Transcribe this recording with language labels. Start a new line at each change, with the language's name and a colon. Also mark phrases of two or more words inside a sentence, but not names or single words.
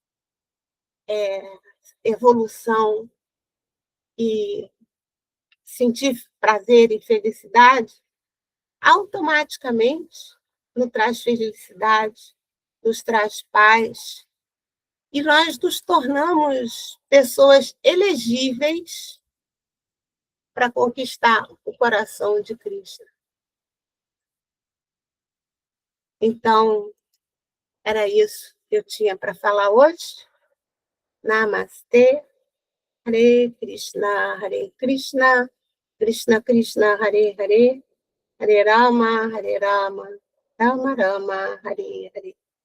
Portuguese: evolução e sentir prazer e felicidade, automaticamente nos traz felicidade, nos traz paz, e nós nos tornamos pessoas elegíveis para conquistar o coração de Cristo. Então, era isso que eu tinha para falar hoje. Namastê,
Sanskrit: Hare Krishna, Krishna Krishna, Hare Hare, Hare Rama, Rama Rama, Hare Hare.